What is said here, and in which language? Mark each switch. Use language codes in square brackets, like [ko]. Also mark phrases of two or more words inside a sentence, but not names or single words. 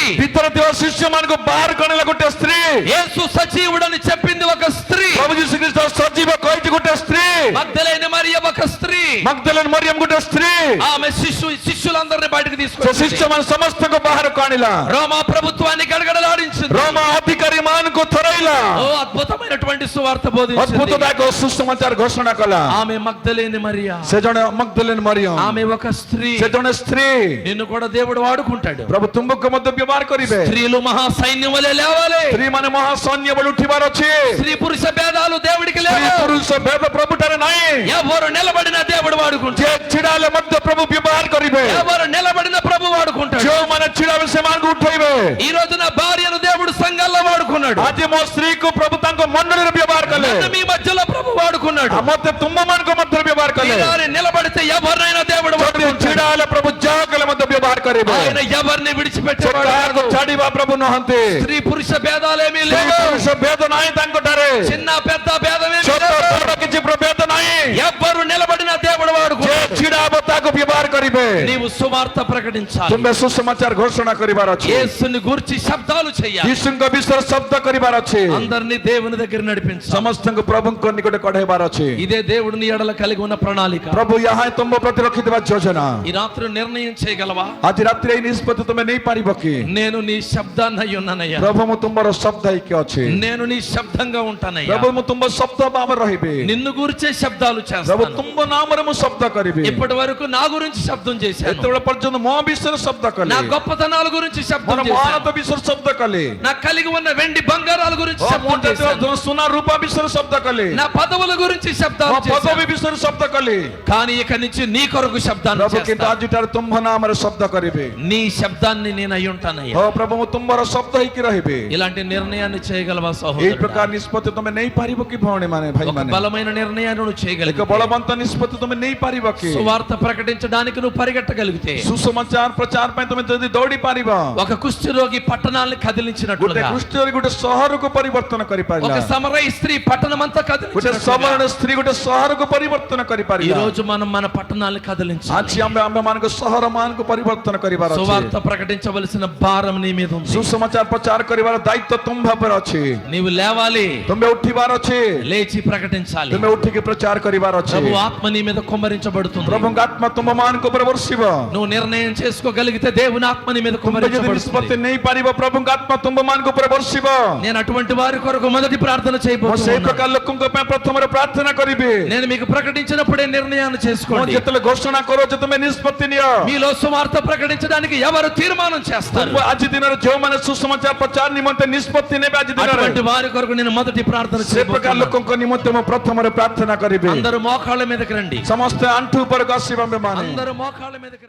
[or] ଭିତରେ ଥିବା ଶିଷ୍ୟମାନଙ୍କୁ ବାହାର କରିଲା ଗୋଟେ ସ୍ତ୍ରୀ। [te] యేసు సజీవుడని చెప్పింది ఒక స్త్రీ। [or] ପ୍ରଭୁ ଯୀଶୁ ଖ୍ରୀଷ୍ଟ ସଜୀବ କହିଛି ଗୋଟେ ସ୍ତ୍ରୀ। [te] మగ్దలేని మరియ ఒక స్త్రీ। [or] ମଗ୍ଦଲେନ ମରିୟମ ଗୋଟେ ସ୍ତ୍ରୀ। [te] ఆమె శిష్యులందరినీ బయటకు [or] ସେ [te] తీసుకొచ్చింది। [or] ଶିଷ୍ୟମାନେ ସମସ୍ତଙ୍କୁ ବାହାରକୁ ଆଣିଲା। [te] రోమా ప్రభుత్వాన్ని గడగడలాడు బోధించింది రోమా అధికారి [or] ମାନଙ୍କୁ ଥରେଇଲା [te] ఓ అద్భుతమైనటువంటి సువార్త బోధించింది [or] ଅଦ୍ଭୁତଦାୟକ ସୁସମାଚାର ଘୋଷଣା କଲା [te] ఆమె మగ్దలేని మరియా [or] ସେ ଜଣେ ମଗ୍ଦଲେନ ମରିୟମ [te] ఆమె ఒక స్త్రీ [or] ସେ ଜଣେ ସ୍ତ୍ରୀ [te] నిన్ను కూడా దేవుడు వాడుకుంటాడు [or] ପ୍ରଭୁ ତୁମକୁ ମଧ୍ୟ ବ୍ୟବହାର କରିବେ [te] స్త్రీలు మహా సైన్యం వలె లేవాలి [or] ସ୍ତ୍ରୀ ମାନେ ମହାସୈନ୍ୟ ଭଳି ଉଠିବାର ଅଛି [te] స్త్రీ పురుష భేదాలు దేవుడికి [or] ସ୍ତ୍ରୀ [te] లేవు [or] ପୁରୁଷ ଭେଦ ప్రభుଠାରେ ନାହିଁ [te] ఎవరు నిలబడిన దేవుడు వాడుకుంటాడు [or] ଯିଏ ଛିଡ଼ା ହେଲେ ମଧ୍ୟ ପ୍ରଭୁ ବ୍ୟବହାର କରିବେ [te] ఎవరు నిలబడిన ప్రభు వాడుకుంటాడు [or] ଯେଉଁମାନେ ଛିଡ଼ା ହେବେ ସେମାନଙ୍କୁ ଉଠେଇବେ [te] ఈ రోజు నా భార్యను దేవుడు సంఘాల్లో వాడుకున్నాడు [or] ଆଜି ମୋ ସ୍ତ୍ରୀକୁ ପ୍ରଭୁ ତାଙ୍କ ମଣ୍ଡଳୀରେ ବ୍ୟବହାର କଲେ [te] నన్ను మీ మధ్యలో ప్రభు వాడుకున్నాడు [or] ମୋତେ ତୁମମାନଙ୍କ ମଧ୍ୟରେ ବ୍ୟବହାର କଲେ [te] ఈనాడు నిలబడితే ఎవరినైనా దేవుడు [or] ଯଦି [te] వాడుకుంటాడు [or] ଛିଡ଼ା ହେଲେ ପ୍ରଭୁ ଯାହା କଲେ ମଧ୍ୟ ବ୍ୟବହାର କରିବେ [te] ఆయన ఎవరిని [or] ସେ [te] విడిచిపెట్టేవాడు [or] କାହାକୁ [te] కాదు. [or] ଛାଡ଼ିବା ପ୍ରଭୁ ନୁହନ୍ତି [te] స్త్రీ పురుష భేదాలేమీ [or] ସ୍ତ୍ରୀ [te] లేవు [or] ପୁରୁଷ ଭେଦ ନାହିଁ ତାଙ୍କଠାରେ [te] చిన్న పెద్ద భేదమేమీ [or] ଛୋଟ [te] లేవు [or] ବଡ଼ କିଛି ଭେଦ ନାହିଁ [te] ఎవ్వరు నిలబడిన దేవుడు [or] ଯିଏ [te] వాడుకుంటాడు [or] ଛିଡ଼ା ହେବ ତାକୁ ବ୍ୟବହାର କରିବେ [te] నీవు సువార్త ప్రకటించాలి [or] ତୁମେ ସୁସମାଚାର ଘୋଷଣା କରିବାର ଅଛି [te] యేసుని గురించి శబ్దాలు చేయాలి [or] ଯୀଶୁଙ୍କ ବିଷୟରେ ଶବ୍ଦ କରିବାର ଅଛି [te] అందరినీ దేవుని దగ్గర నడిపించాలి [or] ସମସ୍ତଙ୍କୁ ପ୍ରଭୁଙ୍କ ନିକଟ କଢେଇବାର ଅଛି [te] ఇదే దేవుడు నీ ఎడల కలిగి ఉన్న ప్రణాళిక [or] ପ୍ରଭୁ ଏହା ହିଁ ତୁମ ପ୍ରତି ରଖିଥିବା ଯୋଜନା [te] ఈ రాత్రి నిర్ణయం చేయగలవా [or] ଆଜି ରାତିରେ ଏଇ ନିଷ୍ପତ୍ତି ତୁମେ ନେଇପାରିବ କି [te] నేను నీ శబ్దాన్ని అయి ఉన్నానయ్యా [or] ପ୍ରଭୁ ମୁଁ ତୁମର ଶବ୍ଦ ହେଇକି ଅଛି [te] నేను నీ శబ్దంగా ఉంటానయ్యా [or] ପ୍ରଭୁ ମୁଁ ତୁମ ଶବ୍ଦ ଭାବରେ ରହିବି [te] నిన్ను గురించే శబ్దాలు [or] ପ୍ରଭୁ [te] చేస్తాను [or] ତୁମ ନାମରେ ମୁଁ ଶବ୍ଦ କରିବି [te] ఇప్పటి వరకు నా గురించి శబ్దం చేశాను [or] ଏତେବେଳେ ପର୍ଯ୍ୟନ୍ତ ମୋ ବିଷୟରେ ଶବ୍ଦ କଲି [te] నా గొప్పతనాల గురించి శబ్దం [or] ମୋର [te] చేశాను [or] ମହାନତା ବିଷୟରେ ଶବ୍ଦ କଲି [te] నా కలిగి ఉన్న వెండి బంగారాల గురించి [or] ମୋ [te] శబ్దం [or] ମୁଣ୍ଡରେ [te] చేశాను [or] ଥିବା ସୁନା ରୂପା ବିଷୟରେ ଶବ୍ଦ କଲି [te] నా పదవుల గురించి [or] ମୋ [te] శబ్దాలు [or] ପଦବୀ [te] చేశాను [or] ବିଷୟରେ ଶବ୍ଦ କଲି [te] కానీ ఇక నుంచి నీ కొరకు శబ్దాన్ని [or] ପ୍ରଭୁ କିନ୍ତୁ [te] చేస్తాను [or] ଆଜିଠାରୁ ତୁମ୍ଭ ନାମରେ ଶବ୍ଦ କରିବି [te] నీ శబ్దాన్ని నేను అయి ఉంటానయ్యా [or] ଓ ପ୍ରଭୁ ମୁଁ ତୁମର ଶବ୍ଦ ହେଇକି ରହିବି [te] ఇలాంటి నిర్ణయాన్ని చేయగలవా [or] ଏଇ [te] సహోదరుడా [or] ପ୍ରକାର ନିଷ୍ପତ୍ତି ତୁମେ ନେଇପାରିବ କି ଭଉଣୀ ମାନେ ଭାଇ [te] ఒక [or] ମାନେ [te] బలమైన నిర్ణయాన్ని నువ్వు [or] ଏକ [te] చేయగలిగితే [or] ବଳବନ୍ତ ନିଷ୍ପତ୍ତି ତୁମେ ନେଇପାରିବ କି [te] సువార్త ప్రకటించడానికి నువ్వు పరిగెట్టగలిగితే [or] ସୁସମାଚାର ପ୍ରଚାର ପାଇଁ ତୁମେ ଯଦି ଦୌଡ଼ି ପାରିବ [te] ఒక కుష్ఠరోగి పట్టణాన్ని [or] ଗୋଟେ [te] కదిలించినట్లుగా [or] କୃଷ୍ଣରେ ଗୋଟେ ସହରକୁ ପରିବର୍ତ୍ତନ [te] ఒక [or] କରିପାରିଲା [te] సమరయ స్త్రీ పట్టణమంతా [or] ଗୋଟେ [te] కదిలించినట్లుగా [or] ସମରଣ ସ୍ତ୍ରୀ ଗୋଟେ ସହରକୁ ପରିବର୍ତ୍ତନ [te] ఈ [or] କରିପାରିଲା [te] రోజు మనం మన పట్టణాలను కదిలించాలి [or] ଆଜି ଆମେ ମାନଙ୍କ ସହର ମାନଙ୍କୁ ପରିବର୍ତ୍ତନ କରିବାର ଅଛି [te] సువార్త ప్రకటించవలసిన భారం నీ మీద ఉంది [or] ସୁସମାଚାର ପ୍ରଚାର କରିବାର ଦାୟିତ୍ୱ ତୁମ ଉପରେ ଅଛି [te] నీవు లేవాలి [or] ତୁମେ ଉଠିବାର ଅଛି [te] లేచి ప్రకటించాలి [or] ତୁମେ ଉଠିକି ପ୍ରଚାର କରିବାର ଅଛି [te] ప్రభు ఆత్మ నీ మీద కుమ్మరించబడుతుంది [or] ପ୍ରଭୁଙ୍କ ଆତ୍ମା ତୁମ ମାନଙ୍କ ଉପରେ ବର୍ଷିବ [te] నువ్వు నిర్ణయం చేసుకోగలిగితే దేవుని ఆత్మ నీ మీద [or] ତୁମେ ଯଦି ନିଷ୍ପତ୍ତି [te] కుమ్మరించబడుతుంది [or] ନେଇପାରିବ ପ୍ରଭୁଙ୍କ ଆତ୍ମା ତୁମ ମାନଙ୍କ ଉପରେ ବର୍ଷିବ [te] నేను అటువంటి వారి కొరకు మొదటి ప్రార్థన [or] ମୁଁ ସେଇ [te] చేయబోతున్నాను [or] ପ୍ରକାର ଲୋକଙ୍କ ପାଇଁ ପ୍ରଥମରେ ପ୍ରାର୍ଥନା କରିବି [te] నేను మీకు ప్రకటించినప్పుడే నిర్ణయాన్ని [or] ମୁଁ [te] చేసుకోండి [or] ଯେତେବେଳେ ଘୋଷଣା କରୁଛି ତୁମେ ନିଷ୍ପତ୍ତି ନିଅ [te] మీలో సువార్త ప్రకటించడానికి ఎవరు తీర్మానం చేస్తారు [or] ତୁମ ଆଜି ଦିନରେ ଯେଉଁମାନେ ସୁସମାଚାର ପ୍ରଚାର ନିମନ୍ତେ ନିଷ୍ପତ୍ତି ନେବେ ଆଜି ଦିନରେ [te] అటువంటి వారి కొరకు నేను మొదటి ప్రార్థన [or] ସେ ପ୍ରକାର [te] చేయబోతున్నాను [or] ଲୋକଙ୍କ ନିମନ୍ତେ ମୁଁ ପ୍ରଥମରେ ପ୍ରାର୍ଥନା କରିବି [te] అందరూ మోకాళ్ళ మీదకి రండి [or] ସମସ୍ତେ ଆଣ୍ଠୁ ଉପରକୁ ଆସିବା ଆମେମାନେ [te] అందరూ మోకాళ్ళ మీదకి రండి